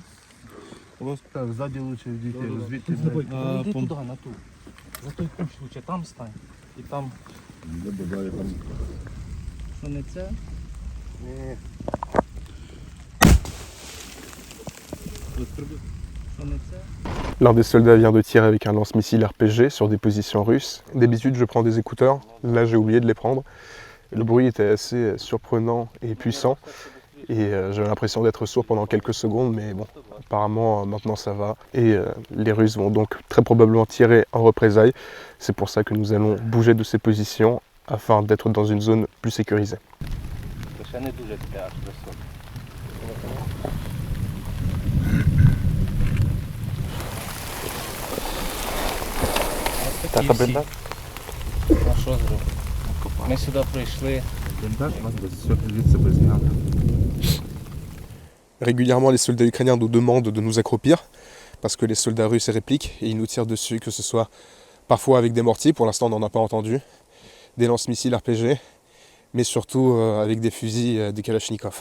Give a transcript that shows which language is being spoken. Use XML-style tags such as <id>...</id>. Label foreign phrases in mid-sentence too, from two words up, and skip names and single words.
<uk>Так, ззаді лучше йдіть, звідти. Іди туди, на ту. За той кущ лучше, там стань. І там, Де далі там. що не це? Що не це?</uk> <fr>L'un des soldats vient de tirer avec un lance-missile RPG sur des positions russes. D'habitude, je prends des écouteurs. Là, j'ai oublié de les prendre. Le bruit était assez surprenant et puissant. Et j'avais l'impression d'être sourd pendant quelques secondes, mais bon, apparemment, maintenant ça va. Et les Russes vont donc très probablement tirer en représailles. C'est pour ça que nous allons bouger de ces positions afin d'être dans une zone plus sécurisée.</fr> <uk>Ще не дуже таке аж високо. Та бліндаж? А що зробити? Ми сюди прийшли.</uk> <fr>Régulièrement, les soldats ukrainiens nous demandent de nous accroupir parce que les soldats russes répliquent et ils nous tirent dessus, que ce soit parfois avec des mortiers, pour l'instant on n'en a pas entendu, des lance-missiles RPG, mais surtout avec des fusils, des Kalachnikov.</fr>